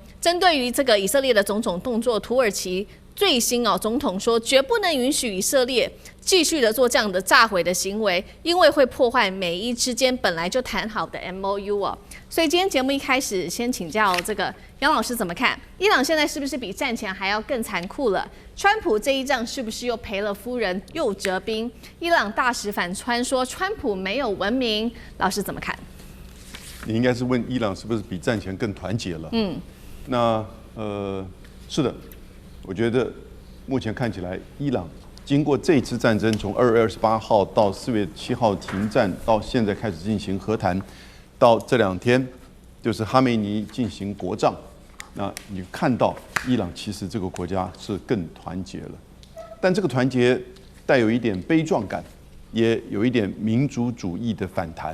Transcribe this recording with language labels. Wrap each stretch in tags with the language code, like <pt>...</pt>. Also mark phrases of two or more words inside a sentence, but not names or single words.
<zh>針對於這個以色列的種種動作，土耳其最新總統說絕不能允許以色列繼續的做這樣的炸毀的行為，因為會破壞美伊之間本來就談好的 MOU。所以今天節目一開始，先請教這個楊老師怎麼看？伊朗現在是不是比戰前還要更殘酷了？川普這一仗是不是又賠了夫人又折兵？伊朗大使反川說川普沒有文明，老師怎麼看？你應該是問伊朗是不是比戰前更團結了？那是的，我覺得目前看起來，伊朗經過這次戰爭，從2月28號到4月7號停戰，到現在開始進行和談，到這2天就是哈梅尼進行國葬，那你看到伊朗其實這個國家是更團結了，但這個團結帶有一點悲壯感，也有一點民族主義的反彈。</zh>